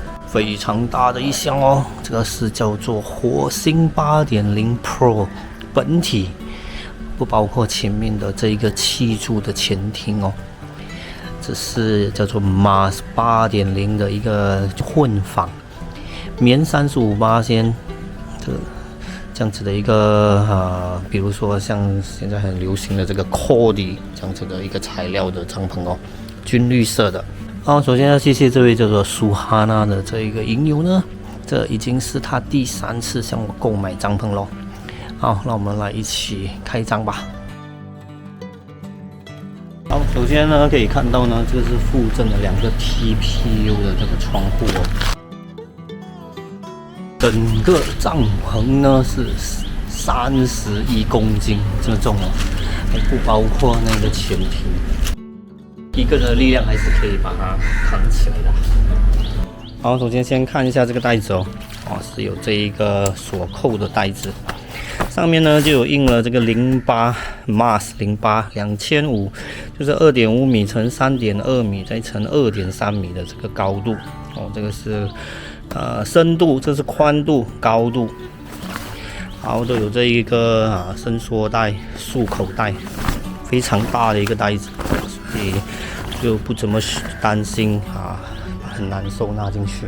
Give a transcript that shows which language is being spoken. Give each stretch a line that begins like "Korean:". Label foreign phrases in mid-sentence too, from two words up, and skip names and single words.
Chinese: 非常大的一箱哦，這個是叫做火星 8.0 Pro 本體，不包括前面的這一個7柱的前庭哦。這是叫做 Mars 8.0 的一個混紡，棉35%，這樣子的一個比如說像現在很流行的這個 Cody 這樣子的一個材料的帳篷哦，軍綠色的。好，首先要謝謝這位叫做蘇哈娜的這一個影友呢，這已經是他第3次向我購買帳篷咯。好，那我們來一起開張吧。好，首先呢可以看到呢，這個是附贈了2個 TPU 的這個窗戶哦。整個帳篷呢是31公斤這麼重哦，還不包括那個前庭，一個人的力量還是可以把它扛起来的。好，首先看一下這個袋子哦，是有這一個鎖扣的袋子，上面呢就有印了這個08 Mars 08 2500，就是2.5米乘3.2米再乘2.3米的这個高度哦，這個是。深度，這是寬度、高度，然後都有這一個伸縮帶、束口袋，非常大的一個袋子，所以就不怎麼擔心很難收納進去。